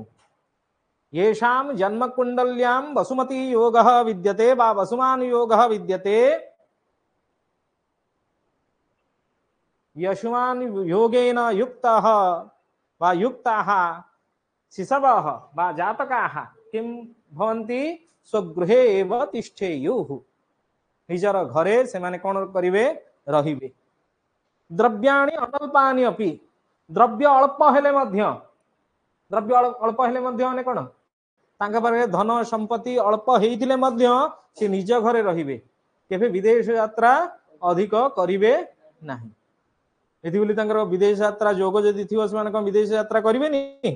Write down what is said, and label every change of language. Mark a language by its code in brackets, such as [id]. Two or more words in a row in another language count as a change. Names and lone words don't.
[sa] येषां जन्मकुंडल्यां वसुमती योगः विद्यते वा वसुमान योगः विद्यते यशुमान योगेन युक्तः वा युक्ताः शिशवः वा जातकाः किं भवन्ति? स्वगृहे एव तिष्ठेयुः। [or] ନିଜର ଘରେ ସେ ମାନେ କ'ଣ କରିବେ? ରହିବେ। [sa] द्रव्याणि अनल्पानि अपि [or] ଦ୍ରବ୍ୟ ଅଳ୍ପ ହେଲେ ମଧ୍ୟ ମାନେ କ'ଣ? ତାଙ୍କ ପାଖରେ ଧନ ସମ୍ପତ୍ତି ଅଳ୍ପ ହୋଇଥିଲେ ମଧ୍ୟ ସେ ନିଜ ଘରେ ରହିବେ। କେବେ ବିଦେଶ ଯାତ୍ରା ଅଧିକ କରିବେ ନାହିଁ। ଏଥି ବୋଲି ତାଙ୍କର ବିଦେଶ ଯାତ୍ରା ଯୋଗ ଯଦି ଥିବ ସେ ମାନେ କ'ଣ ବିଦେଶ ଯାତ୍ରା କରିବେ ନି?